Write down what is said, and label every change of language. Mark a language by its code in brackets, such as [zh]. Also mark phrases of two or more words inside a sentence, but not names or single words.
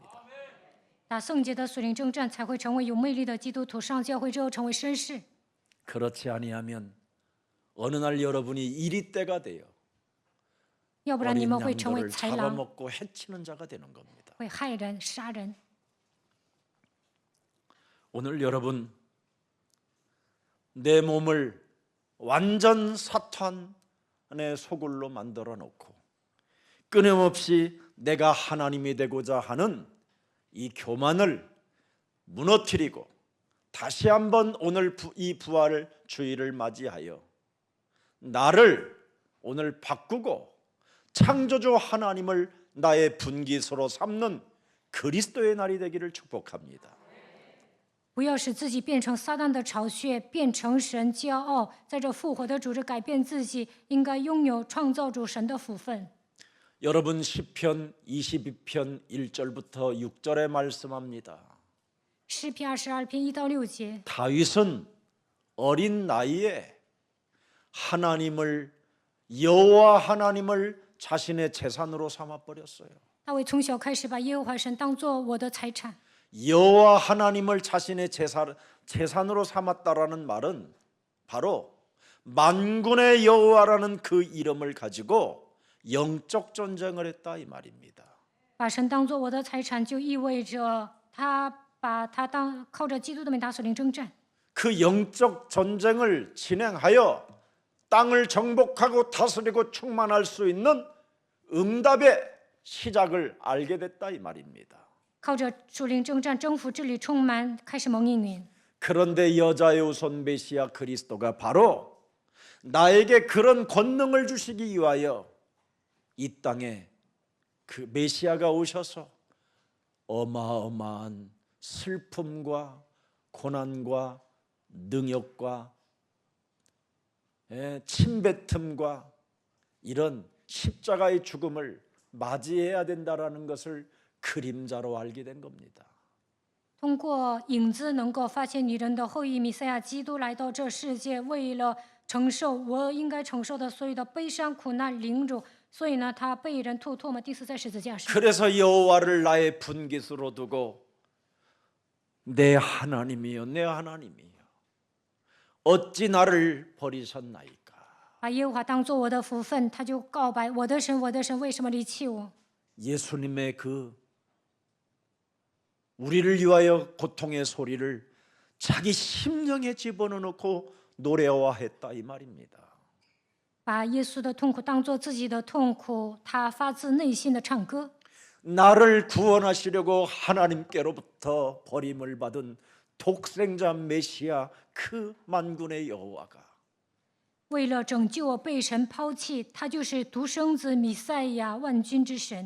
[zh] 打圣洁的属灵征战，才会成为有魅力的基督徒。上教会之后成为绅士， [ko] 그렇지 아니하면 어느 날 여러분이 이리 때가 돼요. [zh] 要不然你 [ko] 어린 [zh] 们会成为 [ko] 양들을 [zh] 豺狼， [ko] 잡아먹고 해치는 자가 되는 겁니다. [zh] 会害人、杀人。 [ko] 오늘 여러분 내 몸을 완전 사탄의 소굴로 만들어 놓고 끊임없이 내가 하나님이 되고자 하는 이 교만을 무너뜨리고 다시 한번 오늘 이 부활 주일을 맞이하여 나를 오늘 바꾸고 창조주 하나님을 나의 분기소로 삼는 그리스도의 날이 되기를 축복합니다. [zh] 不要使自己变成撒旦的巢穴，变成神骄傲，在这复活的主日改变自己，应该拥有创造主神的福分。 [ko] 여러분 시편 22편 1절부터 6절에 말씀합니다. [zh] 诗篇22篇1到6节， [ko] 다윗은 어린 나이에 하나님을 여호와 하나님을 자신의 재산으로 삼아 버렸어요. [zh] 大卫从小开始把耶和华神当作我的财产。 [ko] 여호와 하나님을 자신의 재산으로 삼았다라는 말은 바로 만군의 여호와라는 그 이름을 가지고 영적 전쟁을 했다 이 말입니다. [zh] 把神当作我的财产，就意味着他把他靠着基督的名打属灵征战。 [ko] 그 영적 전쟁을 진행하여 땅을 정복하고 다스리고 충만할 수 있는 응답의 시작을 알게 됐다 이 말입니다. [zh] 靠着属灵征战征服治理充满，开始蒙应允。 [ko] 그런데 여자의 우선 메시아 그리스도가 바로 나에게 그런 권능을 주시기 위하여 이 땅에 그 메시아가 오셔서 어마어마한 슬픔과 고난과 능욕과 침뱉음과 이런 십자가의 죽음을 맞이해야 된다라는 것을 그림자로 알게 된 겁니다. [zh] 通过影子能够发现女人的后裔弥赛亚基督来到这世界，为了承受我应该承受的所有的悲伤、苦难、凌辱，所以呢，他被人吐唾沫，钉死在十字架上。 [ko] 그래서 여호와를 나의 분깃으로 두고 내 하나님이여 내 하나님이여 어찌 나를 버리셨나이까. [zh] 把耶和华当作我的福分，他就告白：我的神，我的神，为什么离弃我？ [ko] 예수님의 그 우리를 위하여 고통의 소리를 자기 심령에 집어넣고 노래화했다 이 말입니다. [zh] 把耶稣的痛苦当作自己的痛苦，他发自内心的唱歌。 [ko] 나를 구원하시려고 하나님께로부터 버림을 받은 독생자 메시아 그 만군의 여호와가 [zh] 为了拯救我被神抛弃，他就是独生子弥赛亚，万军之神。